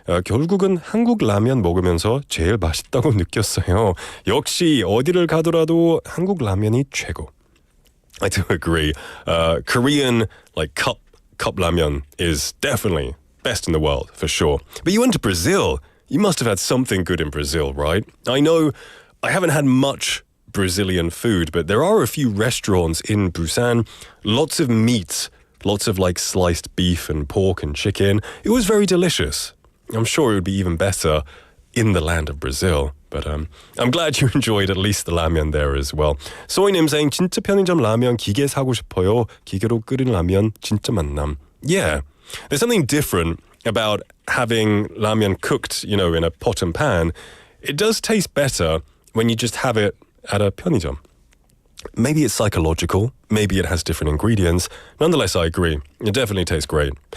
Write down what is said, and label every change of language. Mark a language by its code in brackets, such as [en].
[ko] 결국은 한국 라면 먹으면서 제일 맛있다고 느꼈어요. 역시 어디를 가더라도 한국 라면이 최고. [en] I do agree. Korean like cup ramen is definitely best in the world for sure. But you went to Brazil. You must have had something good in Brazil, right? I know I haven't had much Brazilian food, but there are a few restaurants in Busan. Lots of meat, lots of like sliced beef and pork and chicken. It was very delicious. I'm sure it would be even better in the land of Brazil. But I'm glad you enjoyed at least the ramen there as well. [ko] 소희님 [en] saying, [ko] 진짜 편의점 라면 기계 사고 싶어요. 기계로 끓인 라면 진짜 만남. [en] Yeah, there's something different about having ramen cooked, in a pot and pan. It does taste better when you just have it at a 편의점. Maybe it's psychological. Maybe it has different ingredients. Nonetheless, I agree. It definitely tastes great.